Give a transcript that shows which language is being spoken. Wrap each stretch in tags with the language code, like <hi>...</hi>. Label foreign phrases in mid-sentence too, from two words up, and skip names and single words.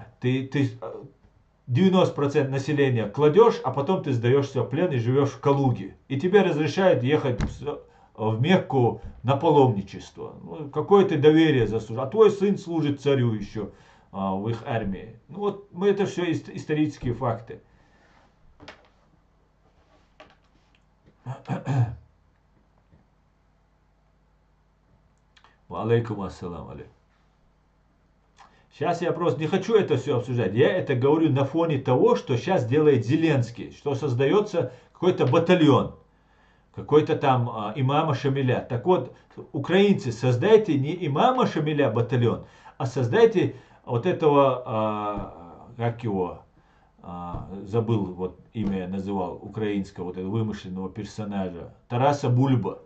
<ru>Ты 90% населения кладешь, а потом ты сдаешься в плен и живешь в Калуге. И тебе разрешают ехать в Мекку на паломничество. Ну, какое ты доверие заслужил. А твой сын служит царю еще в их армии. Ну вот это все исторические факты.</ru> <ar>عليكم السلام عليكم.</ar> <ru>Сейчас я просто не хочу это все обсуждать. Я это говорю на фоне того, что сейчас делает Зеленский. Что создается какой-то батальон. Какой-то там имама Шамиля. Так вот, украинцы, создайте не имама Шамиля батальон, а создайте вот этого, как его, забыл, вот имя я называл, украинского, вот этого вымышленного персонажа, Тараса Бульба.</ru>